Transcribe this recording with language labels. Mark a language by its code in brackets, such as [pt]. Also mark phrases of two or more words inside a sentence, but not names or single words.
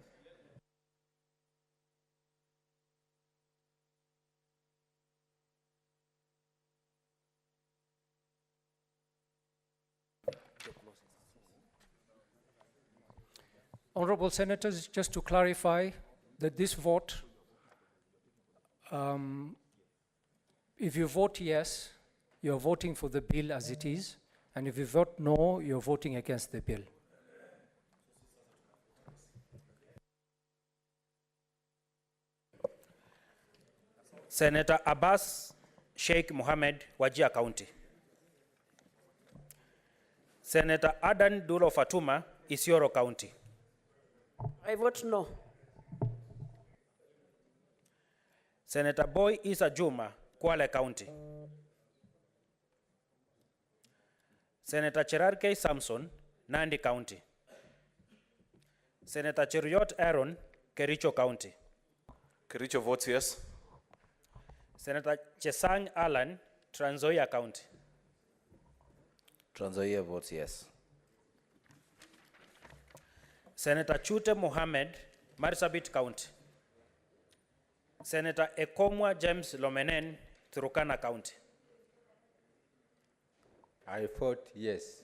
[en] Honorable Senators, just to clarify that this vote, if you vote yes, you're voting for the bill as it is, and if you vote no, you're voting against the bill. Senator Abbas Sheikh Mohammed, Wajir County. Senator Adan Dulo Fatuma, Isiolo County. I vote no. Senator Boy Isa Juma, Kwale County. Senator Cherarkei Samson, Nandi County. Senator Cheruiyot Aaron, Kericho County. Kericho votes yes. Senator Chesang Alan, Trans Nzoia County. Trans Nzoia votes yes. Senator Chute Mohammed, Marsabit County. Senator Ekomwa James Lomenen, Turkana County. I vote yes.